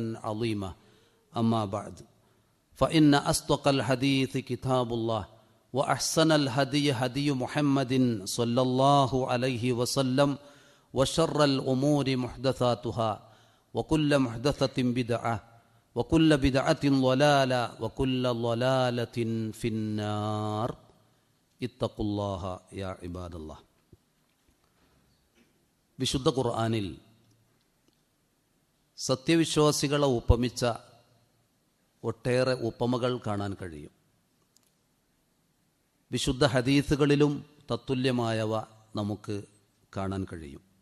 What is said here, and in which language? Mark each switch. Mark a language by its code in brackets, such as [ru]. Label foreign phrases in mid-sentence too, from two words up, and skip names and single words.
[ar] عظيما أما بعد فإن أصدق الحديث كتاب الله وأحسن الهدي هدي محمد صلى الله عليه وسلم وشر الأمور محدثاتها وكل محدثة بدعة وكل بدعة ضلالة وكل ضلالة في النار اتقوا الله يا عباد الله. [ml] വിശുദ്ധ ഖുർആനിൽ സത്യവിശ്വാസികളെ ഉപമിച്ച ഒട്ടേറെ ഉപമകൾ കാണാൻ കഴിയും. വിശുദ്ധ ഹദീസുകളിലും തത്തുല്യമായവ നമുക്ക് കാണാൻ കഴിയും.